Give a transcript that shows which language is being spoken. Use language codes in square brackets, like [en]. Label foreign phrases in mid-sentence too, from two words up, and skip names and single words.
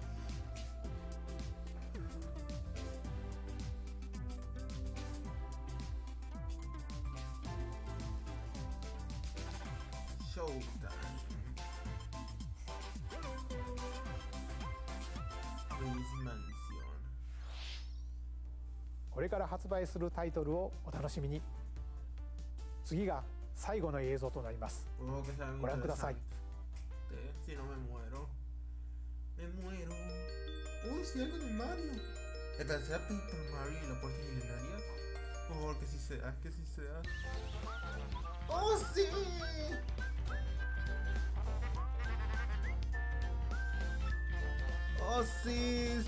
[en] Showtime, Luis Mansion. [ja] これから発売するタイトルをお楽しみに。次が最後の映像となります。ご覧ください。 [es] Si no me muero. Me muero. Uy, si algo de Mario. Espera, ¿será Paper Mario y la puerta milenaria? Por favor, que sí sea, que sí sea. ¡Oh, sí! ¡Oh, sí!